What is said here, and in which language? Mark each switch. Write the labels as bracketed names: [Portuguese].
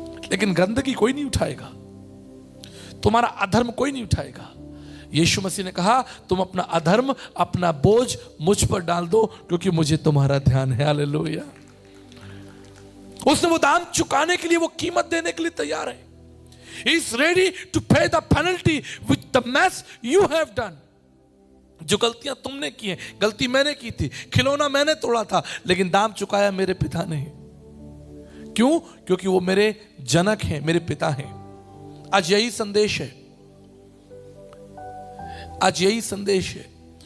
[Hindi] लेकिन गंदगी कोई नहीं उठाएगा, तुम्हारा अधर्म कोई नहीं उठाएगा। यीशु मसीह ने कहा तुम अपना अधर्म, अपना बोझ मुझ पर डाल दो, क्योंकि मुझे तुम्हारा ध्यान है। हालेलुया। उसने वो दाम चुकाने के लिए, वो कीमत देने के लिए तैयार है। [English] He is ready to pay the penalty with the mess you have done। [Hindi] जो गलतियां तुमने की हैं, गलती मैंने की थी, खिलौना मैंने तोड़ा था, लेकिन दाम चुकाया मेरे पिता ने। क्यों? क्योंकि वो मेरे जनक हैं, मेरे पिता हैं। आज यही संदेश है, आज यही संदेश है।